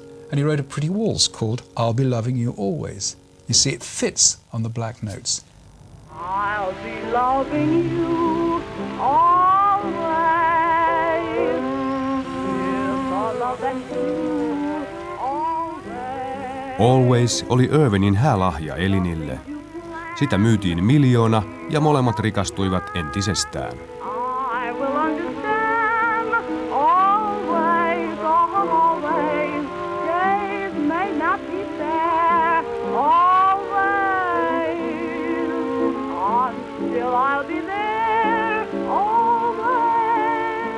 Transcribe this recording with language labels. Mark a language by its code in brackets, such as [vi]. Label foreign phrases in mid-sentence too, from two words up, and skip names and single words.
[en] And he wrote a pretty waltz called I'll Be Loving You Always. You see, it fits on the black notes. I'll be loving you always. With all love and you always. [fi] Always oli Irvingin häälahja Elinille. Sitä myytiin 1 miljoona ja molemmat rikastuivat entisestään. [en] I will understand always, always. Days may not be fair, always. Until I'll be there, always.